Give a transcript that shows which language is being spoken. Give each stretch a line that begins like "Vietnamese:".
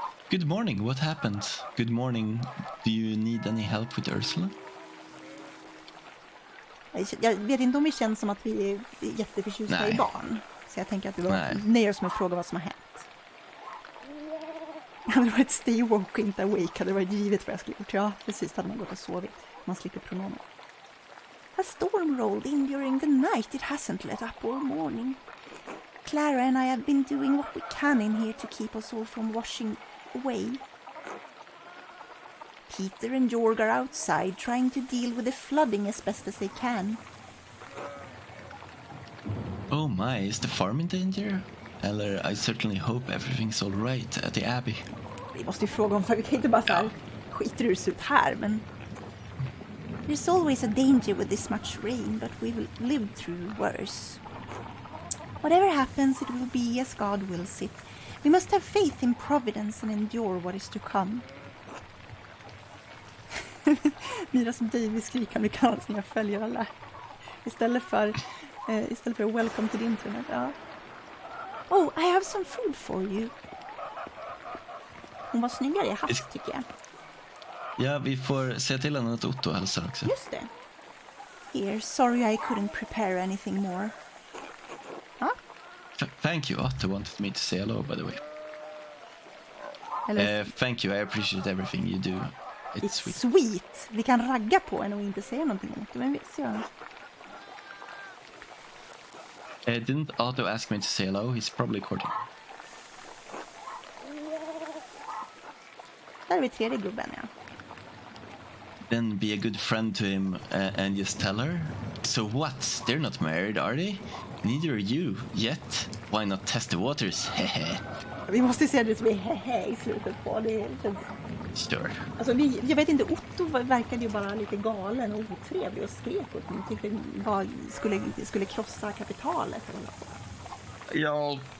English: Good morning, what happened? Good morning, do you need any help with Ursula?
Swedish: Jag vet inte om vi känns som att vi är jätteförtjusta Nej. i barn. Så jag tänker att vi Nej. nöjer oss med att fråga vad som har hänt. Hade det varit stay woke och inte awake hade det varit givet vad jag skulle gjort. Ja, precis, hade man gått och sovit. Man slipper pronomen.
English: A storm rolled in during the night. It hasn't let up all morning. Clara and I have been doing what we can in here to keep us all from washing away. Peter and Georg are outside trying to deal with the flooding as best as they can. Oh my, is the farm in danger? Eller, I certainly hope everything's all right at the Abbey.
Swedish: Vi måste ju fråga om, för vi kan inte bara så här skiter ur ut här, men...
English: There's always a danger with this much rain, but we will live through worse. Whatever happens, it will be as God wills it. We must have faith in providence and endure what is to come.
Swedish: Mira som David skriker amerikanskt när jag följer alla. Istället för
English: welcome to the internet.
Swedish: Ja.
English: Oh, I have some food for you.
Swedish: Hon var snyggare i hatt tycker jag. Ja, vi får se till henne att Otto hälsar också. Just det.
English: Here, sorry I couldn't prepare anything more.
Swedish: Ja.
English: Thank you, Otto wanted me to say hello, by the way.
Swedish: Eller,
English: Thank you, I appreciate everything you do. it's sweet.
Swedish: Vi kan ragga på henne och inte säga någonting om det. Men vi ser.
English: Didn't Otto ask me to say hello? He's probably courting.
Swedish: Där är vi tredje gubben, ja.
English: Then be a good friend to him and just tell her. So what? They're not married, are they? Neither are you, yet. Why not test the waters? Hehe.
Swedish: Vi måste se det som är hehe i slutet på. Det är lite...
English: Sure.
Swedish: Alltså, jag vet inte, Otto verkade ju bara lite galen och otrevlig och skrek åt mig. Tyckte bara skulle krossa kapitalet eller något. Ja.